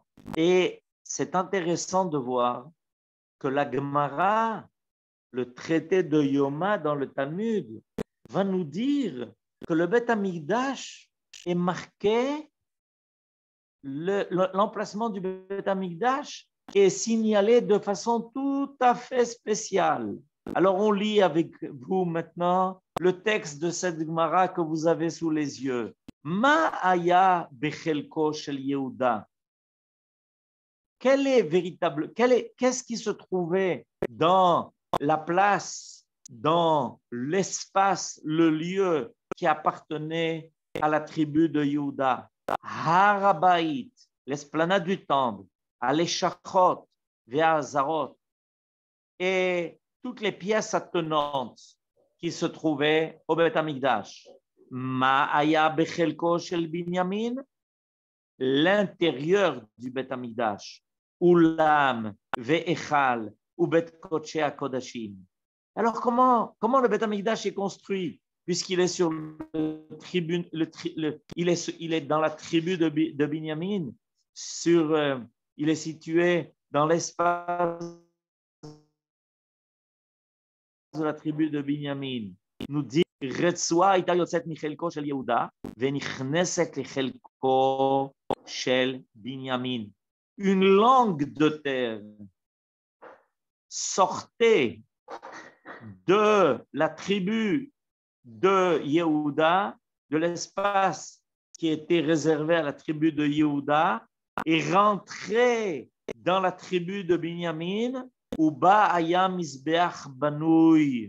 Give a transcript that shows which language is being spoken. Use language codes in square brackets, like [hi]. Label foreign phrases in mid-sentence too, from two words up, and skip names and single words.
[fr] Et c'est intéressant de voir que la Gemara, le traité de Yoma dans le Talmud, va nous dire que le Beth Amikdash est marqué, l'emplacement du Beth Amikdash est signalé de façon tout à fait spéciale. Alors on lit avec vous maintenant le texte de cette Gemara que vous avez sous les yeux. [he] מה היה בחלקו של יהודה. [fr] Qu'est-ce qui se trouvait dans la place, dans l'espace, le lieu qui appartenait à la tribu de Yehuda? Harabait, l'esplanade du temple, [he] הלשכות, והעזרות, [fr] et toutes les pièces attenantes qui se trouvaient au Beth Amikdash. [he] מה היה בחלקו של בנימין, [fr] l'intérieur du Beth Amikdash, [he] אולם, והיכל, [fr] ou [he] בית קודש הקודשים. [fr] Alors comment le Beth Amikdash est construit? Puisqu'il est sur il est dans la tribu de Binyamin, il est situé dans l'espace de la tribu de Binyamin. Nous dit [he] Retzua הייתה יוצאת מחלקו של יהודה ונכנסת לחלקו של בנימין. [fr] Une langue de terre sortait de la tribu de Yehuda, de l'espace qui était réservé à la tribu de Yehuda, et rentrait dans la tribu de Binyamin, [he] ובה היה מזבח בנוי.